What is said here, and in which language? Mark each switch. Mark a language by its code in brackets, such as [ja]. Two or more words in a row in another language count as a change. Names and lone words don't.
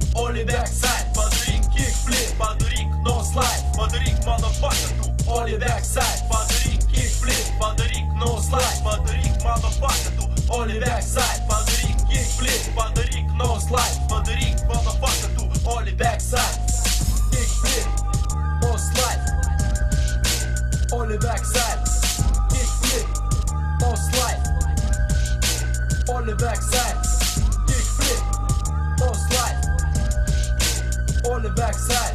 [en] Oli backside. [lt] Padaryk kickflip, padaryk [en] no slide, [lt] padaryk motherfucker tu [en] Oli backside. [lt] Padaryk kickflip, padaryk [en] no slide, [lt] padaryk motherfucker tu [en] Oli backside. [lt] Padaryk kickflip, padaryk [en] no slide, [lt] padaryk motherfucker tu [en] Oli backside. Kickflip, no slide, Oli backside. Kickflip, no slide, Oli backside. Kickflip, no slide, Oli backside.